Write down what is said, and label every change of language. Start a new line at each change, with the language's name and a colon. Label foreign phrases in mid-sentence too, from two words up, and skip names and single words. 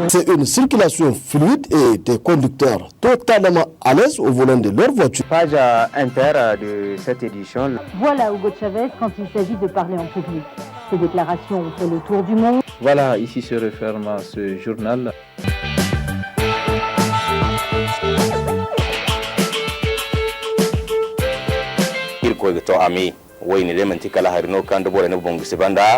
French: C'est une circulation fluide et des conducteurs totalement à l'aise au volant de leur voiture. Page inter de cette édition. Voilà Hugo Chavez quand il s'agit de parler en public. Ces déclarations ont fait le tour du monde. Voilà, ici se referme ce journal. wayne da manti kala harino kan da bore na bongo sibanda